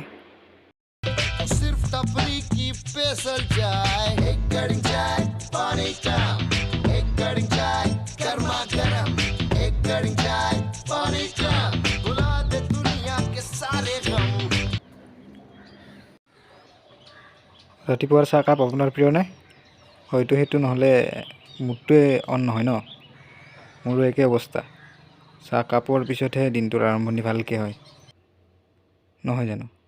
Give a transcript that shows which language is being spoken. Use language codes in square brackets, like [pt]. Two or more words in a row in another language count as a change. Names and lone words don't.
[hi] सिर्फ तफरी की पेसल चाय एक कड़िंग चाय पानी कम एक कड़िंग चाय गर्मा गरम एक कड़िंग चाय पानी कम भुला दे दुनिया के सारे गम। [as] ৰাতিপুৱাৰ চাহকাপ আপোনাৰ প্ৰিয় নে? হয়তো সেইটো নহ'লে মুডটোৱে অন নহয় ন। মোৰো একে অৱস্থা। চাহকাপৰ পিছতহে দিনটোৰ আৰম্ভণি ভালকৈ হয়, নহয় জানো?